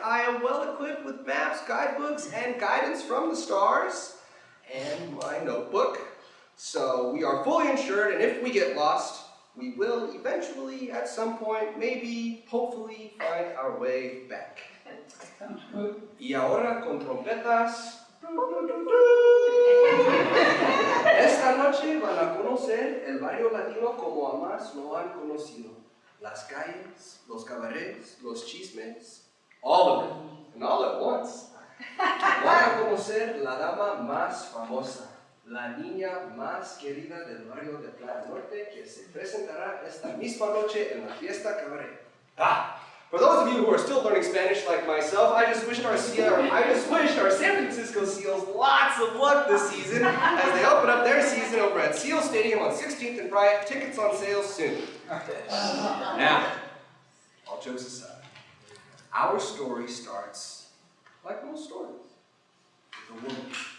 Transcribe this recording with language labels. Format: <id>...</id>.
<en>I am well equipped with maps, guidebooks, and guidance from the stars, and my notebook. So we are fully insured, and if we get lost, we will eventually, at some point, maybe, hopefully, find our way back.</en> <es>Y ahora con trompetas. Esta noche van a conocer el barrio latino como jamás lo han conocido. Las calles, los cabarets, los chismes,</es> <en>all of it, and all at once.</en> <es>Van a conocer la dama más famosa, la niña más querida del barrio de Playa Norte, que se presentará esta misma noche en la Fiesta Cabaret.</es> <en>For those of you who are still learning Spanish like myself, I just wished our San Francisco Seals lots of luck this season as they open up their season over at Seal Stadium on 16th and Bryant. Tickets on sale soon. Now, all jokes aside, our story starts like most stories, with a woman.</en>